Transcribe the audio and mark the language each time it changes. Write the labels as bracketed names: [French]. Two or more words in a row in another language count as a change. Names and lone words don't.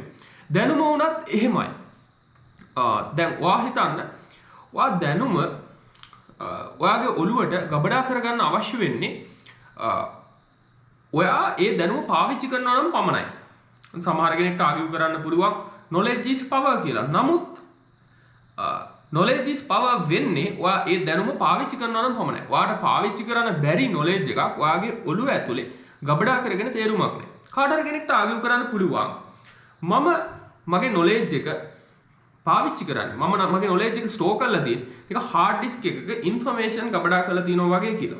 [Sinhala] දැනුම වුණත් එහෙමයි. දැන් ඔයා හිතන්න ඔයා දැනුම ඔයාගේ ඔළුවට ගබඩා කරගන්න අවශ්‍ය වෙන්නේ ඔයා ඒ දැනුම පාවිච්චි කරනවා නම් පමණයි. සමහර කෙනෙක්ට ආගිව් කරන්න පුළුවන් [English] knowledge is power [Sinhala] කියලා. නමුත් [English] knowledge is power [Sinhala] වෙන්නේ ඔයා ඒ දැනුම පාවිච්චි කරනවා නම් පමණයි. ඔයාට පාවිච්චි කරන්න බැරි knowledge එකක් ඔයාගේ ඔළුව ඇතුලේ ගබඩා කරගෙන තේරුමක් නැහැ. කාට හරි කෙනෙක්ට ආගිව් කරන්න පුළුවන්. මම මගේ knowledge එක පාවිච්චි කරන්නේ. මම මගේ knowledge එක store කරලා තියෙන්නේ. ඒක [English] hard disk [Sinhala] එකක information ගබඩා කරලා තියෙනවා වගේ කියලා.